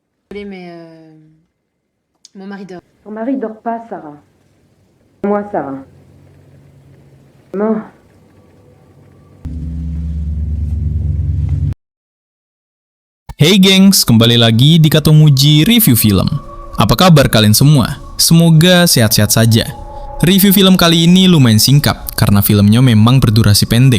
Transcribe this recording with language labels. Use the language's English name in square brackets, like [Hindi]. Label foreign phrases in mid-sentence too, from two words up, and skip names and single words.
[French] Désolée, mais mon mari dort. Ton mari dort pas, Sarah. Moi, Sarah. Mort. [Indonesian] Hey gengs, kembali lagi di Katomuji Review Film. Apa kabar kalian semua? Semoga sehat-sehat saja. Review film kali ini lumayan singkat, karena filmnya memang berdurasi pendek.